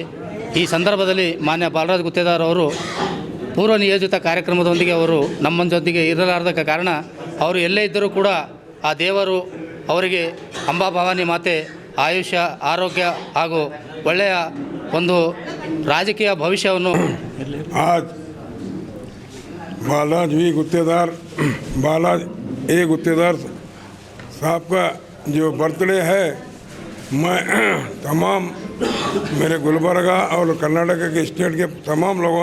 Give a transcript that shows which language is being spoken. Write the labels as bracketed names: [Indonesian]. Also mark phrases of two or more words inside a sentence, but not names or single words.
[Kannada] ಈ ಸಂದರ್ಭದಲ್ಲಿ ಮಾನ್ಯ ಬಾಲರಾಜ್ ಗುತ್ತೇದಾರ್ ಅವರು ಪೂರ್ವ ನಿಯೋಜಿತ ಕಾರ್ಯಕ್ರಮದೊಂದಿಗೆ ಅವರು ನಮ್ಮೊಂದಿಗೆ ಇರಲಾರದ ಕಾರಣ ಅವರು ಎಲ್ಲೇ ಇದ್ದರೂ ಕೂಡ ಆ ದೇವರು ಅವರಿಗೆ ಅಂಬಾ ಭವಾನಿ ಮಾತೆ ಆಯುಷ್ಯ ಆರೋಗ್ಯ ಹಾಗೂ ಒಳ್ಳೆಯ ಒಂದು ರಾಜಕೀಯ ಭವಿಷ್ಯವನ್ನು [Hindi] आज बालाज वी गुत्तेदार बालाज ए गुत्तेदार साहब का जो बर्थडे है, मैं तमाम मेरे गुलबर्गा और कर्नाटक के स्टेट के तमाम लोगों